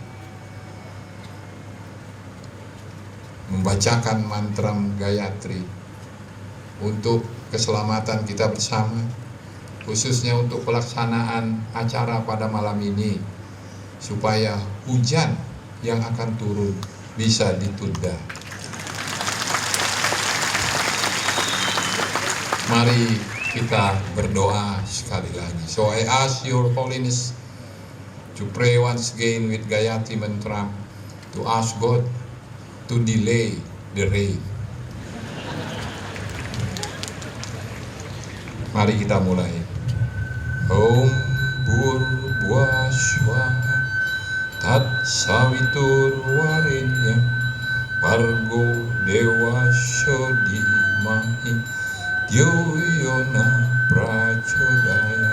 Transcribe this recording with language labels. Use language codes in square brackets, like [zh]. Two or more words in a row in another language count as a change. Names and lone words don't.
[id] membacakan mantra Gayatri untuk keselamatan kita bersama, khususnya untuk pelaksanaan acara pada malam ini, supaya hujan yang akan turun bisa ditunda. Mari kita berdoa sekali lagi. [en] So I ask Your Holiness to pray once again with Gayatri Mantra, to ask God to delay the rain. [id] Mari kita mulai. [sa] Om Bhurvuvah Swaha Tat Saviturvarenyam Bhargo Devasya Dhimahi Dhyo Yona Prachodaya.